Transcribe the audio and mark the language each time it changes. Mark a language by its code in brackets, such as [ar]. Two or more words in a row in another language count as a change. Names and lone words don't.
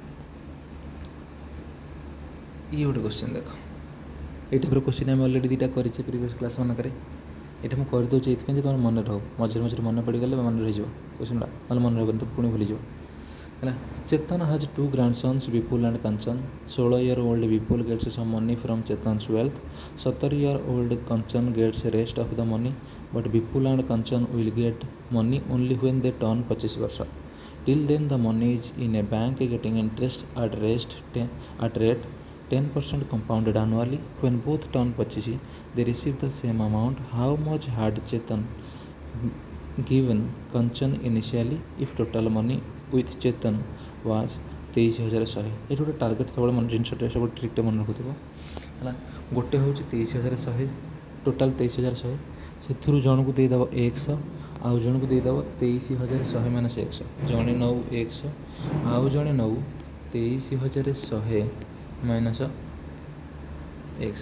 [or] ଇଏ ଗୋଟେ କ୍ୱେଶ୍ଚିନ୍ ଦେଖ, ଏଇ ଟାଇପ୍ର କ୍ୱେଶ୍ଚିନ୍ ଆମେ ଅଲରେଡ଼ି 2ଟା କରିଛେ [en] previous class [or] ମାନଙ୍କରେ। ଏଇଟା ମୁଁ କରିଦେଉଛି ଏଇଥିପାଇଁ ଯେ ତୁମର ମନେ ରହୁ, ମଝିରେ ମନେ ପଡ଼ିଗଲେ ମନେ ରହିଯିବ କ୍ୱେଶ୍ଚିନ୍ଟା, ନହେଲେ ମନେ ରହିବନି ତ ପୁଣି ଭୁଲିଯିବ ହେଲା। [en] Chetan has 2 grandsons, Vipul and Kanchan. 16-year-old Vipul gets some money from Chetan's wealth. 17-year-old Kanchan gets rest of the money, but Vipul and Kanchan will get money only when they turn 25 ବର୍ଷ। Till then the money is in a bank getting interest at rate 10% compounded annually. When both turn 25, they receive the same amount. How much had Chetan given Kanchan initially if total money with Chetan was 23,100? [or] ଏଠି ଗୋଟେ ଟାର୍ଗେଟ୍ ସବୁବେଳେ ଜିନିଷଟା ସବୁ ଟ୍ରିକ୍ଟା ମନେ ରଖୁଥିବ ହେଲା। ଗୋଟେ ହେଉଛି 23,100, ଟୋଟାଲ୍ 23,100, ସେଥିରୁ ଜଣକୁ ଦେଇଦେବ 100, ଆଉ ଜଣକୁ ଦେଇଦେବ 23,100 ମାଇନସ୍ 100। ଜଣେ ନେଉ 100, ଆଉ ଜଣେ ନେଉ 23,100 ମାଇନସ୍ 100।